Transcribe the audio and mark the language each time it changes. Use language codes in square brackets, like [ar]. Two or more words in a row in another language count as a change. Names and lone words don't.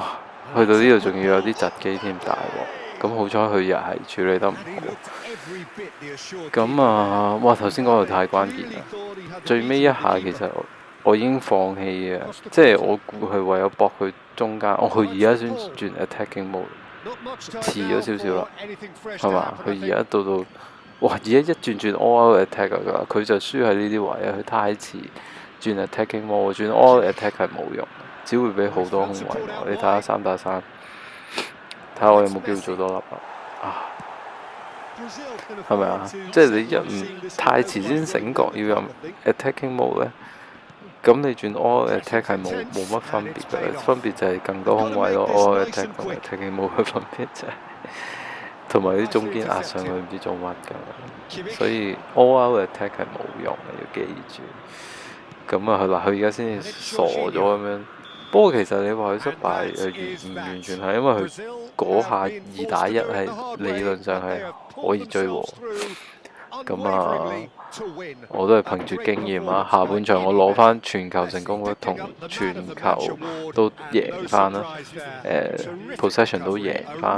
[yue] 去到呢度仲要有啲窒機添，大鑊！咁好彩佢又係處理得唔好。咁哇頭先講到太關鍵啦，最尾一下其實我已經放棄嘅，即係我估佢為咗搏佢中間，佢而家先轉 [en] attacking mode， [yue] 遲咗少少啦，係嘛？佢而家到哇！而家一轉 [en] all out attack [yue] 㗎，佢就輸喺呢啲位啊！佢太遲轉 [en] attacking mode， [yue] 轉 [en] all out attack [yue] 係冇用，只會俾好多空位我。你睇下3打3，睇下我有冇機會做多粒啊？係咪啊？即係你唔太遲先醒覺要有 [en] attacking mode [yue] 呢，咁你轉 [en] all attack [yue] 係冇乜分別嘅，分別就係更多空位咯。 [en] all attack [yue] 同 attacking 冇乜分別啫。同埋啲中堅壓上去唔知做乜㗎，所以 [en] all out attack [yue] 係冇用嘅，要記住。咁佢而家先至傻咗咁樣。不過其實你話佢失敗唔完全係因為佢嗰下2打1係理論上係可以追和。咁我都係憑住經驗啊，下半場我攞翻傳球成功率同傳球都贏翻啦，possession 都贏翻。